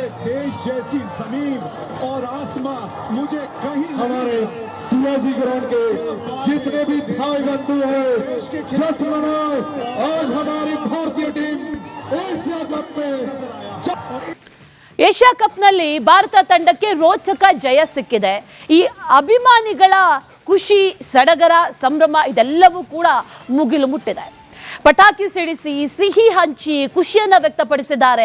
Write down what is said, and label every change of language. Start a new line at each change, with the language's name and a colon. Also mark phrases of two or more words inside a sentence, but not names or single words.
Hindi: देश जैसी जमीन और आसमां मुझे कहीं हमारे शिवाजी ग्राउंड के जितने भी भाई बंधु हैं, जश्न मनाओ। आज हमारी भारतीय टीम एशिया कप में
Kannada: ಏಷ್ಯಾ ಕಪ್ನಲ್ಲಿ ಭಾರತ ತಂಡಕ್ಕೆ ರೋಚಕ ಜಯ ಸಿಕ್ಕಿದೆ. ಈ ಅಭಿಮಾನಿಗಳ ಖುಷಿ, ಸಡಗರ, ಸಂಭ್ರಮ ಇದೆಲ್ಲವೂ ಕೂಡ ಮುಗಿಲು ಮುಟ್ಟಿದೆ. ಪಟಾಕಿ ಸಿಡಿಸಿ, ಸಿಹಿ ಹಂಚಿ ಖುಷಿಯನ್ನ ವ್ಯಕ್ತಪಡಿಸಿದ್ದಾರೆ.